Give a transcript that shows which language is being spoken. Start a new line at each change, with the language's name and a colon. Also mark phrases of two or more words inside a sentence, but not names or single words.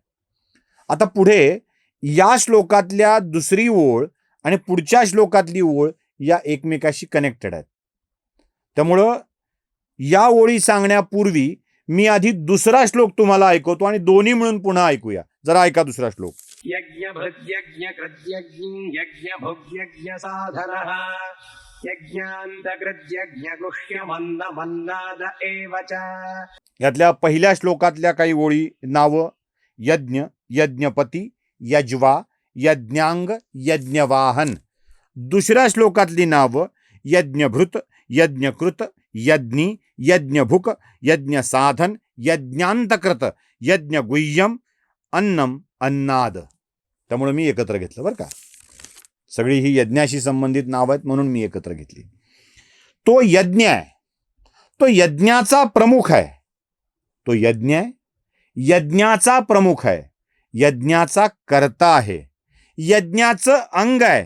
Marathi: आता पुढे या श्लोकातल्या दुसरी ओळ आणि पुढच्या श्लोकातली ओळ या एकमेकाशी कनेक्टेड आहेत. त्यामुळं या ओळी सांगण्यापूर्वी मी आधी दुसरा श्लोक तुम्हाला ऐकवतो आणि दोन्ही मिळून पुन्हा ऐकूया. जरा ऐका दुसरा श्लोक.
Sanskrit: यज्ञभृद्यज्ञकृत्यज्ञ यज्ञभुग्यज्ञसाधनः यज्ञान्तकृत्यज्ञगुह्यमन्नमन्नाद एव च.
Marathi: यातल्या पहिल्या श्लोकातल्या काही ओळी नावं यज्ञ यज्ञपती यज्वा यज्ञांग यज्ञवाहन. दुसऱ्या श्लोकातली नावं यज्ञभृत यज्ञकृत यज्ञी यज्ञभुक यज्ञसाधन यज्ञांतकृत यज्ञगुह्यम अन्नम अन्नाद. त्यामुळे मी एकत्र घेतलं बरं का. सगळी ही यज्ञाशी संबंधित नावं आहेत म्हणून मी एकत्र घेतली. तो यज्ञ आहे, तो यज्ञाचा प्रमुख आहे. तो यज्ञ आहे, यज्ञाचा प्रमुख आहे, यज्ञाचा कर्ता आहे, यज्ञाचं अंग आहे.